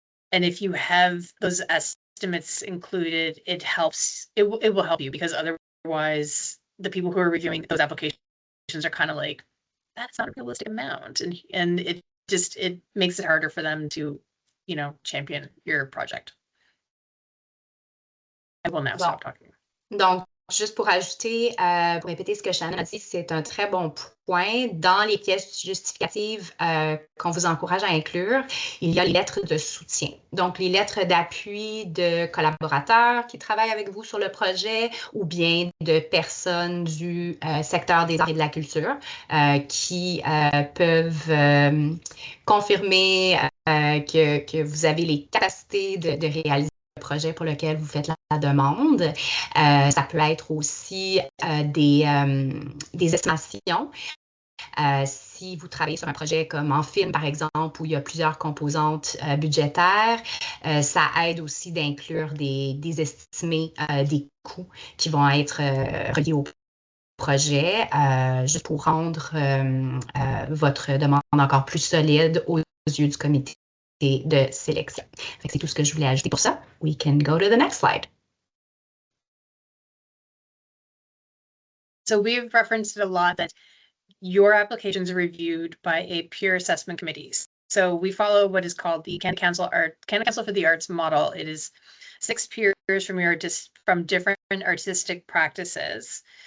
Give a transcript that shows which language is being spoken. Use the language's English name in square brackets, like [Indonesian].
[English] And if you have those estimates included, it helps. It will help you, because otherwise the people who are reviewing those applications are kind of like, that's not a realistic amount. And it makes it harder for them to, champion your project. I will now stop talking. [French] Donc, juste pour ajouter, pour répéter ce que Shannon a dit, c'est un très bon point. Dans les pièces justificatives qu'on vous encourage à inclure, il y a les lettres de soutien. Donc, les lettres d'appui de collaborateurs qui travaillent avec vous sur le projet, ou bien de personnes du secteur des arts et de la culture qui peuvent confirmer que vous avez les capacités de réaliser le projet pour lequel vous faites la demande. Ça peut être aussi des estimations. Si vous travaillez sur un projet comme en film, par exemple, où il y a plusieurs composantes budgétaires, ça aide aussi d'inclure des estimés des coûts qui vont être reliés au projet, juste pour rendre votre demande encore plus solide aux yeux du comité de sélection. C'est tout ce que je voulais ajouter pour ça. [English] We can go to the next slide. So we've referenced it a lot that your applications are reviewed by a peer assessment committee. So we follow what is called the Canada Council for the Arts model. It is 6 peers from different artistic practices.